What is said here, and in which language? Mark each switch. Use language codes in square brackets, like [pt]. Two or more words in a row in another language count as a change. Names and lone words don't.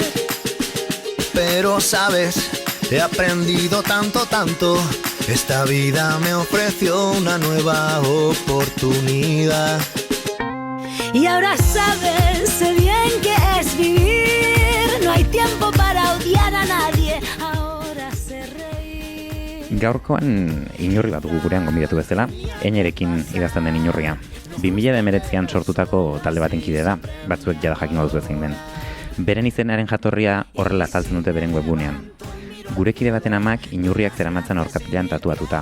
[es] Pero sabes, he aprendido tanto, Esta vida me ofreció una nueva oportunidad. Y ahora sabes bien que es vivir. No hay tiempo para odiar a nadie. Ahora sé reír. [eu] Gaurkoan inurri bat dugu gurean gonbidatu bezala, Einerekin idazten den inurria. 2019an sortutako talde baten kide da, batzuek jada jakingo duzu zein den. Beren izenaren jatorria horrela azaltzen dute beren webgunean. Gure kide baten amak inurriak zeramatzan aurkatilean tatuatuta.